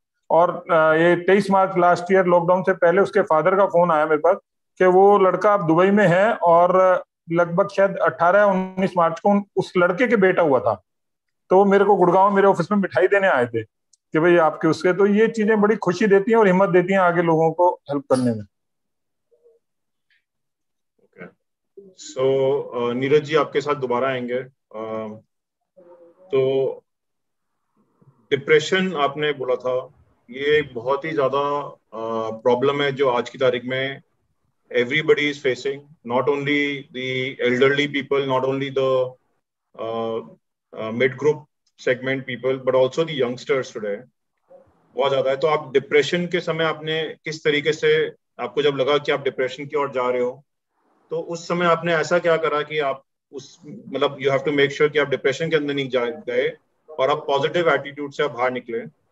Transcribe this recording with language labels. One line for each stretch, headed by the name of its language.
Hindi: और ये 23 मार्च last year, lockdown से पहले, उसके फादर का फोन आया मेरे पास कि वो लड़का अब दुबई में है, और लगभग शायद 18-19 मार्च को उस लड़के के बेटा हुआ था। तो वो मेरे को गुड़गांव मेरे ऑफिस में मिठाई देने आए थे कि भाई आपके उसके। तो ये चीजें बड़ी खुशी देती हैं और हिम्मत देती हैं आगे लोगों को हेल्प करने में। सो नीरज जी आपके साथ दोबारा आएंगे। तो डिप्रेशन आपने बोला था, ये बहुत ही ज्यादा प्रॉब्लम है जो आज की तारीख में
English: everybody is facing, not only the elderly people, not only the mid group segment people, but also the youngsters today।
Hindi: बहुत ज्यादा है। तो आप डिप्रेशन के समय आपने किस तरीके से, आपको जब लगा कि आप डिप्रेशन की ओर जा रहे हो, तो उस समय आपने ऐसा क्या करा कि आप उस, मतलब
English: you have to make sure
Hindi: कि आप डिप्रेशन के अंदर नहीं जा गए और आप पॉजिटिव एटीट्यूड से आप बाहर निकले?